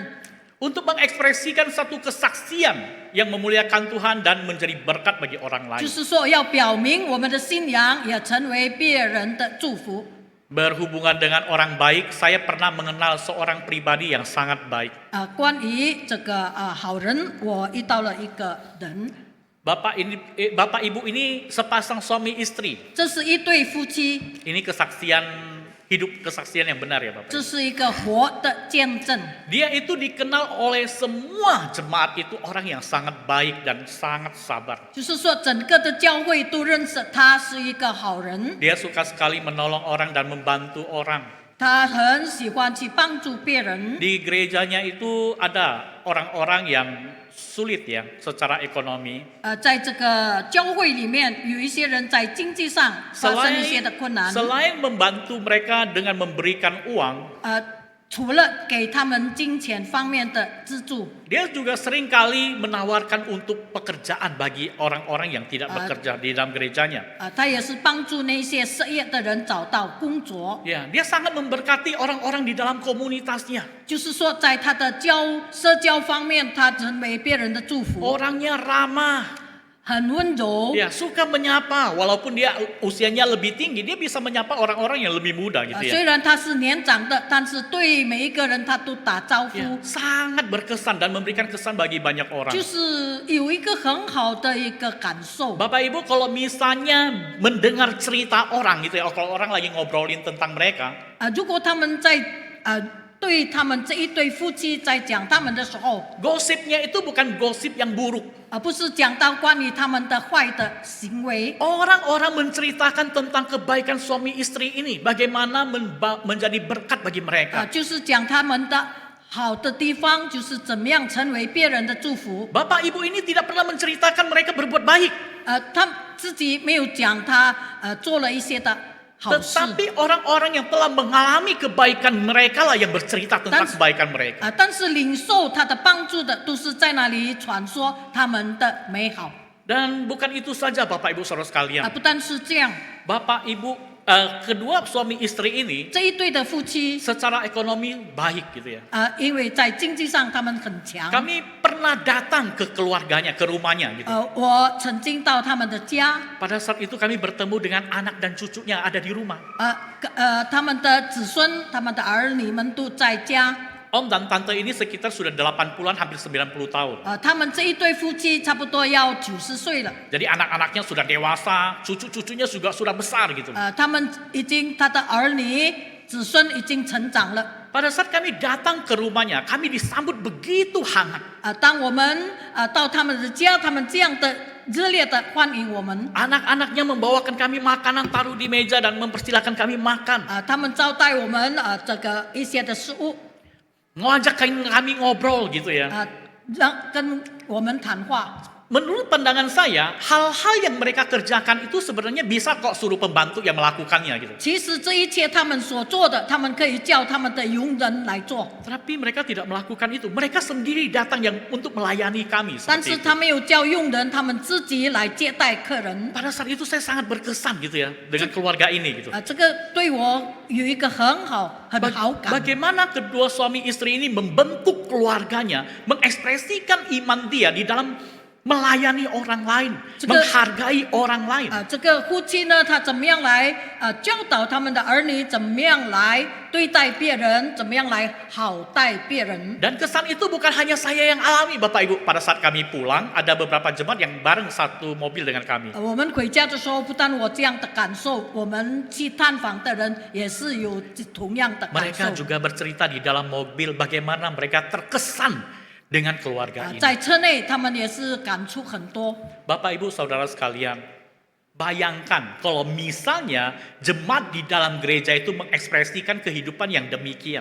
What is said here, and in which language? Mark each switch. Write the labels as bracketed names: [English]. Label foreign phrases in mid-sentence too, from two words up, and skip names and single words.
[Indonesian] untuk mengekspresikan satu kesaksian yang memuliakan Tuhan dan menjadi berkat bagi orang [Chinese] 就 [Indonesian] lain. [Chinese] 是说要表明我们的信仰也成为别人的祝福。 [Indonesian] Berhubungan dengan orang baik, saya pernah mengenal seorang pribadi yang sangat baik. [Chinese] 关于这个好人，我遇到了一个人， [Indonesian] Bapak Ibu ini sepasang suami istri. [Chinese] 这是一对夫妻， [Indonesian] Ini kesaksian yang benar ya Bapak. [Chinese] 这是一个活的见证。 [Indonesian] Dia itu dikenal oleh semua jemaat itu orang yang sangat baik dan sangat sabar. [Chinese] 就是说，整个的教会都认识他是一个好人， [Indonesian] Dia suka sekali menolong orang dan membantu orang. [Chinese] 他很喜欢去帮助别人。 [Indonesian] Di gerejanya itu ada orang-orang yang sulit ya secara ekonomi. [Chinese] 在这个教会里面，有一些人在经济上发生一些的困难。 [Indonesian] Selain membantu mereka dengan memberikan uang, [Chinese] 除了给他们金钱方面的资助， [Indonesian] dia juga seringkali menawarkan untuk pekerjaan bagi orang-orang yang tidak bekerja di dalam gerejanya. [Chinese] 他也是帮助那些失业的人找到工作。 [Indonesian] Ya, dia sangat memberkati orang-orang di dalam komunitasnya. [Chinese] 就是说，在他的社交方面，他成为别人的祝福， [Indonesian] Orangnya ramah. [Chinese] 很温柔。 [Indonesian] Ya, suka menyapa walaupun dia usianya lebih tinggi, dia bisa menyapa orang-orang yang lebih muda gitu [Chinese] 虽 [Indonesian] ya. [Chinese] 然他是年长的，但是对每一个人他都打招呼， [Indonesian] Ya, sangat berkesan dan memberikan kesan bagi banyak orang. [Chinese] 就是有一个很好的一个感受。 [Indonesian] Bapak Ibu kalau misalnya mendengar cerita orang gitu ya, kalau orang lagi ngobrolin tentang mereka, [Chinese] 如果他们在对他们这一对夫妻在讲他们的时候， [Indonesian] gosipnya itu bukan gosip yang buruk. [Chinese] 不是讲到关于他们的坏的行为， [Indonesian] Orang-orang menceritakan tentang kebaikan suami istri ini, bagaimana menjadi berkat bagi mereka. [Chinese] 就是讲他们的好的地方，就是怎么样成为别人的祝福。 [Indonesian] Bapak Ibu ini tidak pernah menceritakan mereka berbuat baik. [Chinese] 他自己没有讲他做了一些的好事， [Indonesian] Tetapi orang-orang yang telah mengalami kebaikan mereka lah yang bercerita tentang kebaikan mereka. [Chinese] 但是领受他的帮助的都是在那里传说他们的美好。 [Indonesian] Dan bukan itu saja Bapak Ibu Saudara sekalian. [Chinese] 不但是这样， [Indonesian] Bapak Ibu kedua suami istri ini [Chinese] 这一对的夫妻 [Indonesian] secara ekonomi baik gitu ya. [Chinese] 因为在经济上他们很强。 [Indonesian] Kami pernah datang ke keluarganya, ke rumahnya gitu. [Chinese] 我曾经到他们的家， [Indonesian] Pada saat itu kami bertemu dengan anak dan cucunya ada di rumah. [Chinese] 他们的子孙、他们的儿女们都在家。 [Indonesian] Om dan tante ini sekitar sudah 80-an hampir 90 tahun. [Chinese] 他们这一对夫妻差不多要90岁了。 [Indonesian] Jadi anak-anaknya sudah dewasa, cucu-cucunya juga sudah besar gitu. [Chinese] 他们已经他的儿女、子孙已经成长了。 [Indonesian] Pada saat kami datang ke rumahnya, kami disambut begitu hangat. [Chinese] 当我们到他们的家，他们这样的热烈的欢迎我们。 [Indonesian] Anak-anaknya membawakan kami makanan, taruh di meja dan mempersilahkan kami makan. [Chinese] 他们招待我们这个一些的食物， [Indonesian] Ngajak kami ngobrol gitu ya. [Chinese] 跟我们谈话。 [Indonesian] Menurut pandangan saya, hal-hal yang mereka kerjakan itu sebenarnya bisa kok suruh pembantu yang melakukannya gitu. [Chinese] 其实这一切他们所做的，他们可以叫他们的佣人来做， [Indonesian] Tapi mereka tidak melakukan itu. Mereka sendiri datang yang untuk melayani kami [Chinese] 但 [Indonesian] seperti [Chinese] 是 [Indonesian] itu. [Chinese] 他没有叫佣人，他们自己来接待客人。 [Indonesian] Pada saat itu saya sangat berkesan gitu ya dengan keluarga ini gitu. [Chinese] 这个对我有一个很好感。 [Indonesian] Bagaimana kedua suami istri ini membentuk keluarganya, mengekspresikan iman dia di dalam melayani orang lain, menghargai orang lain. [Chinese] 这个夫妻呢，他怎么样来教导他们的儿女，怎么样来对待别人，怎么样来好待别人。 [Indonesian] Dan kesan itu bukan hanya saya yang alami, Bapak Ibu. Pada saat kami pulang, ada beberapa jemaat yang bareng satu mobil dengan kami. [Chinese] 我们回家的时候，不但我这样的感受，我们去探访的人也是有同样的感受 [Indonesian] Mereka。juga bercerita di dalam mobil bagaimana mereka terkesan dengan keluarga ini. [Chinese] 在车内，他们也是感触很多。 [Indonesian] Bapak Ibu Saudara sekalian, bayangkan kalau misalnya jemaat di dalam gereja itu mengekspresikan kehidupan yang demikian.